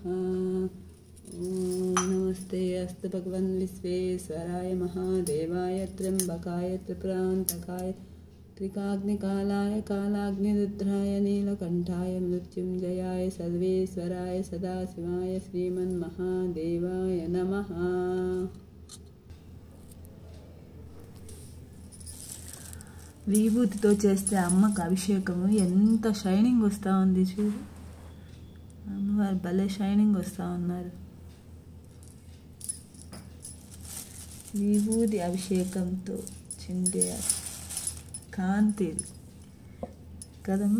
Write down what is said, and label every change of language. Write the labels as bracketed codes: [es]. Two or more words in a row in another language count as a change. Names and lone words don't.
[sa] ओम नमस्ते अस्तु भगवन् विश्वेश्वराय महादेवाय त्र्यंबकाय त्रिप्रांतकाय त्रिकाग्निकालाय कालाग्निरुद्राय नीलकंठाय मृत्युंजयाय सर्वेश्वराय सदाशिवाय श्रीमन्महादेवाय नमः। [te] విభూతితో చేస్తే అమ్మకు అభిషేకము ఎంత షైనింగ్ వస్తూ ఉంది చూడు. అమ్మవారు భలే షైనింగ్ వస్తూ ఉన్నారు. విభూతి అభిషేకంతో చిండే కాంతి కదమ్మా.